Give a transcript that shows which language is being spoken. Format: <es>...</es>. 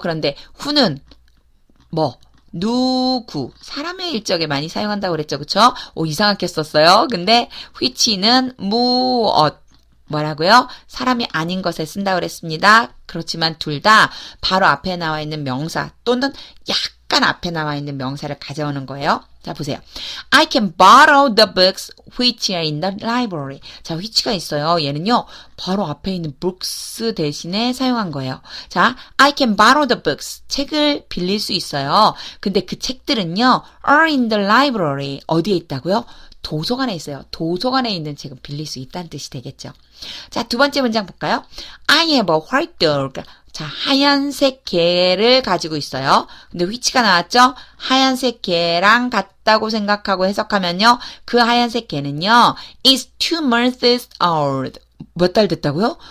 <ko>그런데 who는 뭐? 누구, 사람의 일적에 많이 사용한다고 그랬죠. 그쵸? 오, 이상하게 썼어요. 근데 which는 무엇, 뭐라고요? 사람이 아닌 것에 쓴다고 그랬습니다. 그렇지만 둘 다 바로 앞에 나와 있는 명사 또는 약간 앞에 나와 있는 명사를 가져오는 거예요. 자, 보세요.</ko> <en>I can borrow the books which are in the library.</en> <ko>자, which가 있어요. 얘는요, 바로 앞에 있는 books 대신에 사용한 거예요. 자,</ko> <en>I can borrow the books.</en> <ko>책을 빌릴 수 있어요. 근데 그 책들은요,</ko> <en>are in the library.</en> <ko>어디에 있다고요? 도서관에 있어요. 도서관에 있는 책은 빌릴 수 있다는 뜻이 되겠죠. 자, 두 번째 문장 볼까요?</ko> <en>I have a white dog.</en> <ko>자, 하얀색 개를 가지고 있어요. 근데 which가 나왔죠? 하얀색 개랑 같다고 생각하고 해석하면요. 그 하얀색 개는요.</ko> <en>is 2 months old.</en> <ko>몇 달 됐다고요?</ko>